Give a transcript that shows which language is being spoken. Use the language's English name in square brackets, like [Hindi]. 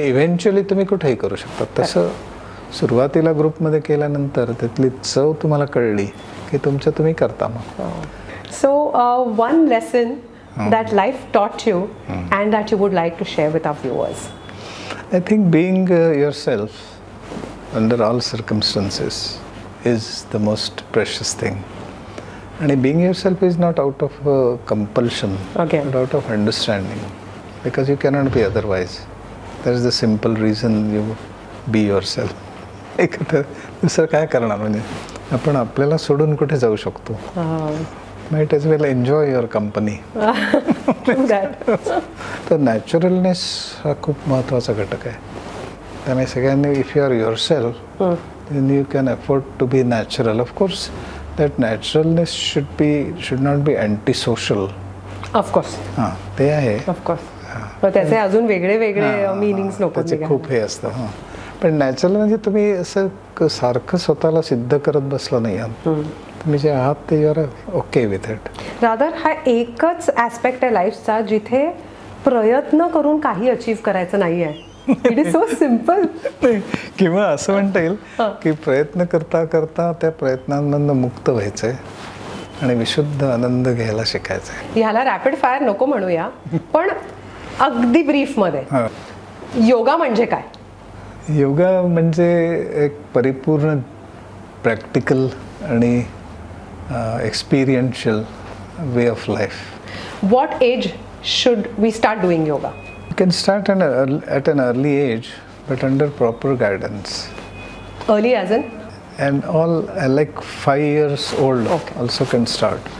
[Marathi] Eventually तुम्ही कुठेही करू शकता. तसं सुरुवातीला ग्रुपमध्ये केल्यानंतर त्यातली चव तुम्हाला कळली की तुमचं तुम्ही करता मग. [English] So one lesson that life taught you and that you would like to share with our viewers. I think being yourself under all circumstances is the most precious thing. And being yourself is not out of compulsion, but out of understanding, because you cannot be otherwise. That is the simple reason you be yourself. [Marathi] दुसरं काय करणार म्हणजे आपण आपल्याला सोडून कुठे जाऊ शकतो. [English] Might as well enjoy your company. [Marathi] तर नॅचरलनेस हा खूप महत्त्वाचा घटक आहे. त्यामुळे सगळ्यांनी [English] If you are yourself then you can afford to be natural. Of course, that naturalness should not be antisocial. Of course. [Marathi] ते आहे. [English] Of course. [Marathi] पण त्याचे अजून वेगळे वेगळे मीनिंग्स नको. त्याचे खूप हे असतं. पण नॅचरल म्हणजे तुम्ही असं सारखं स्वतःला सिद्ध करत बसलं नाही आहात. तुम्ही जे आहात ते [English] You are okay with it. [Marathi] Rather हा एकच ऍस्पेक्ट आहे लाईफचा जिथे प्रयत्न करून काही अचीव्ह करायचं नाही आहे. [English] It is so simple. [Marathi] किंवा असं म्हणता येईल की प्रयत्न करता करता त्या प्रयत्नांमधनं मुक्त व्हायचंय आणि विशुद्ध आनंद घ्यायला शिकायचंय. ह्याला रॅपिड फायर नको म्हणूया पण अगदी ब्रीफ मध्ये योगा म्हणजे काय. योगा म्हणजे एक परिपूर्ण प्रॅक्टिकल आणि experiential [English] Way of life. What age should we start doing yoga. You can start at an early age, but under proper guidance. Early as in? And all like 5 years old also can start.